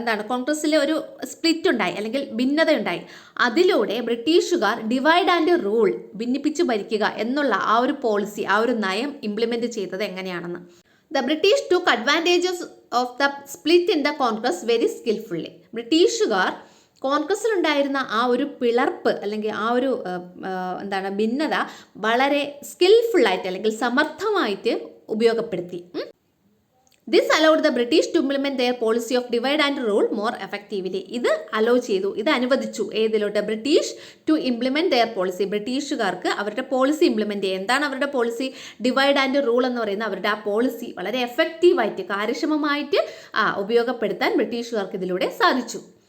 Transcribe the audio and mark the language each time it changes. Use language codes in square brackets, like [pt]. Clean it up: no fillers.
[ml] കോൺഗ്രസിലെ ഒരു സ്പ്ലിറ്റ് ഉണ്ടായി അല്ലെങ്കിൽ ഭിന്നതയുണ്ടായി. അതിലൂടെ ബ്രിട്ടീഷുകാർ [en] divide and rule, [ml] ഭിന്നിപ്പിച്ചു ഭരിക്കുക എന്നുള്ള ആ ഒരു പോളിസി, ആ ഒരു നയം ഇംപ്ലിമെന്റ് ചെയ്തത് എങ്ങനെയാണെന്ന്. [en] The British took advantages of the split in the Congress very skillfully. [ml] ബ്രിട്ടീഷുകാർ കോൺഗ്രസിലുണ്ടായിരുന്ന ആ ഒരു പിളർപ്പ് അല്ലെങ്കിൽ ആ ഒരു ഭിന്നത വളരെ സ്കിൽഫുള്ളായിട്ട് അല്ലെങ്കിൽ സമർത്ഥമായിട്ട് ഉപയോഗപ്പെടുത്തി. [en] This allowed the British to implement their policy of divide and rule more effectively. [ml] ഇത് അലോ ചെയ്തു, ഇത് അനുവദിച്ചു ഏതിലോട്ട്? [en] British to implement their policy. [ml] ബ്രിട്ടീഷുകാർക്ക് അവരുടെ പോളിസി ഇംപ്ലിമെന്റ് ചെയ്യുക. എന്താണ് അവരുടെ പോളിസി? [en] divide and rule [ml] എന്ന് പറയുന്ന അവരുടെ ആ പോളിസി വളരെ എഫക്റ്റീവായിട്ട് കാര്യക്ഷമമായിട്ട് ഉപയോഗപ്പെടുത്താൻ ബ്രിട്ടീഷുകാർക്ക് ഇതിലൂടെ സാധിച്ചു.